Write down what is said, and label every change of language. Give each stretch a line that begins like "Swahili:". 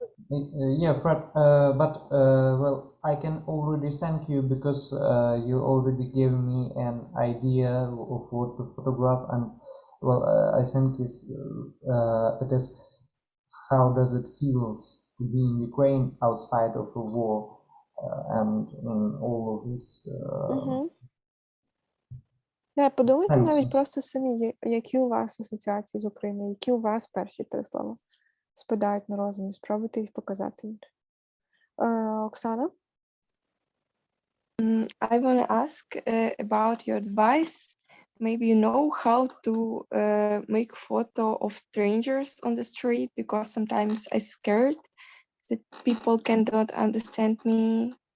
English: Yeah, Fred, but well, I can already thank you because you already gave me an idea of what to photograph, and well, I think it is how does it feels to be in Ukraine outside of a war, and in all of this.
Ukrainian: Подумайте Сенсу. навіть просто самі, які у вас асоціації з Україною, які у вас перші 3 слова спадають на розум, і спробуйте їх показати. Оксана?
English: I want to ask about your advice. Maybe you know how to make photo of strangers on the street, because sometimes I'm scared that people cannot understand me.